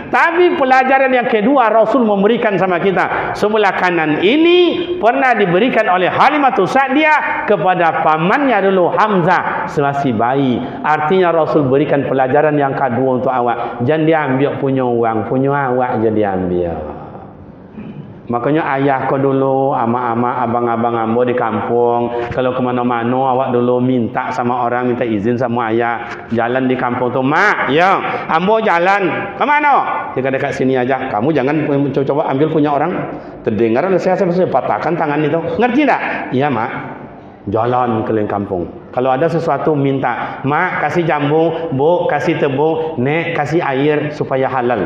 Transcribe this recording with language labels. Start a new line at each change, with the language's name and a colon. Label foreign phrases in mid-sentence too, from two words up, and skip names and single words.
Indonesian: Tapi pelajaran yang kedua Rasul memberikan sama kita. Sebelah kanan ini pernah diberikan oleh Halimatus Sa'diyah kepada pamannya dulu, Hamzah, selasi bayi. Artinya Rasul berikan pelajaran yang kedua untuk awak. Jangan diambil punya uang, punya awak je diambil. Makanya ayah kau dulu, ama-ama, abang-abang ambo di kampung, kalau ke mana-mana awak dulu minta sama orang, minta izin sama ayah, jalan di kampung tu, mak, ya, ambo jalan, ke mana? Dekat-dekat sini aja. Kamu jangan coba ambil punya orang. Terdengar saya patahkan tangan itu. Ngerti tak? Iya, mak. Jalan keliling kampung. Kalau ada sesuatu minta, mak kasih jambu, bu kasih tebu, nek kasih air supaya halal.